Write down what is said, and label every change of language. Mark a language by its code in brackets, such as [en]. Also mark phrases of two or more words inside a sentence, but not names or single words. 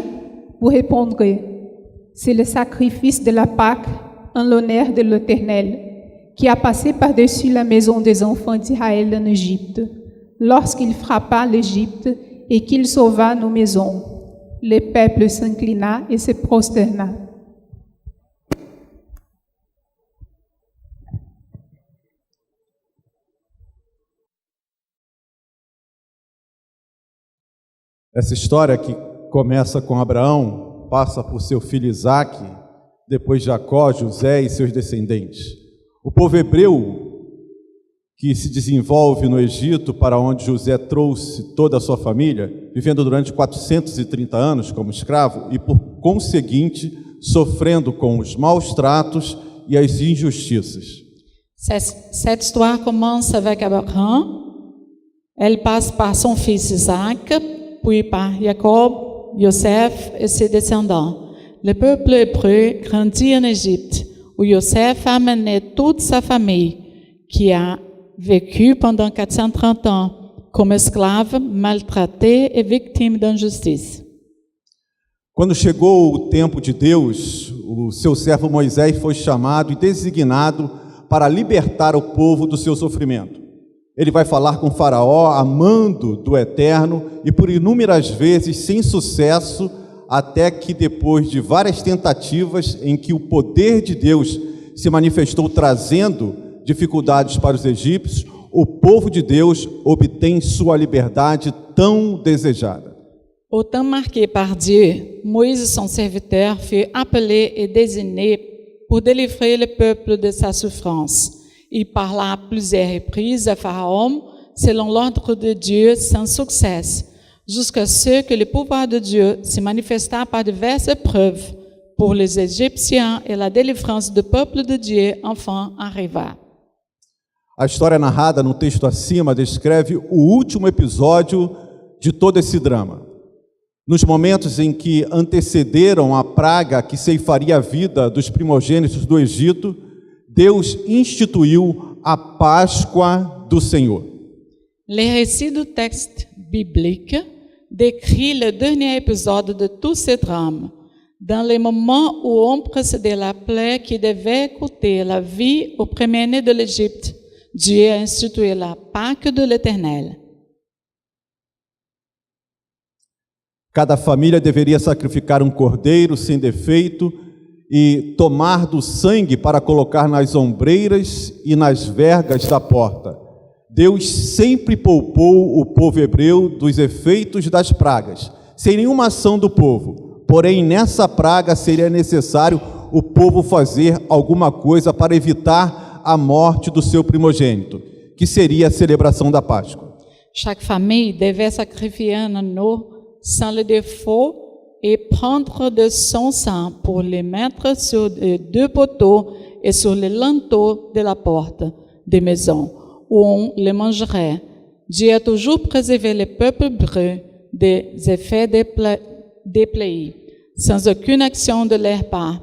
[fr] Vous répondrez, c'est le sacrifice de la Pâque en l'honneur de l'Éternel, qui a passé par-dessus la maison des enfants d'Israël en Égypte, lorsqu'il frappa l'Égypte et qu'il sauva nos maisons. Le peuple s'inclina et se prosterna. [pt] Essa história que começa com Abraão, passa por seu filho Isaque, depois Jacó, José e seus descendentes. O povo hebreu que se desenvolve no Egito, para onde José trouxe toda a sua família, vivendo durante 430 anos como escravo e, por conseguinte, sofrendo com os maus tratos e as injustiças. [fr] Cette histoire commence avec Abraham. Elle passe par son fils Isaac, puis par Jacob, Joseph et ses descendants. Le peuple hébreu grandit en Égypte, où Joseph a mené toute sa famille, qui a vécu pendant 430 ans [pt] como escrave, [fr] maltraité et victime d'injustice. [pt] Quando chegou o tempo de Deus, o seu servo Moisés foi chamado e designado para libertar o povo do seu sofrimento. Ele vai falar com Faraó, amando do Eterno, e por inúmeras vezes sem sucesso, até que depois de várias tentativas em que o poder de Deus se manifestou trazendo dificuldades para os egípcios, o povo de Deus obtém sua liberdade tão desejada. [fr] Au temps marqué par Dieu, Moïse, son serviteur, fut appelé et désigné pour délivrer le peuple de sa souffrance. Il parla à plusieurs reprises à Pharaon, selon l'ordre de Dieu, sans succès, jusqu'à ce que le pouvoir de Dieu se manifesta par diverses preuves pour les Égyptiens et la délivrance du peuple de Dieu enfin arriva. [pt] A história narrada no texto acima descreve o último episódio de todo esse drama. Nos momentos em que antecederam a praga que ceifaria a vida dos primogênitos do Egito, Deus instituiu a Páscoa do Senhor. [fr] Le récit du texte biblique décrit le dernier épisode de tout ce drame, dans les moments où on précédait la plaie qui devait coûter la vie au premier-né de l'Égypte. Dieu a institué la Pâque de l'Éternel. [pt] Cada família deveria sacrificar um cordeiro sem defeito e tomar do sangue para colocar nas ombreiras e nas vergas da porta. Deus sempre poupou o povo hebreu dos efeitos das pragas, sem nenhuma ação do povo. Porém, nessa praga seria necessário o povo fazer alguma coisa para evitar a morte do seu primogênito, que seria a celebração da Páscoa. [fr] Chaque famille devait sacrifier un agneau sans le défaut et prendre de son sang pour le mettre sur les deux poteaux et sur les linteaux de la porte des maisons, où on le mangerait. Dieu a toujours préservé le peuple hébreu des effets des plaies, sans aucune action de leur part.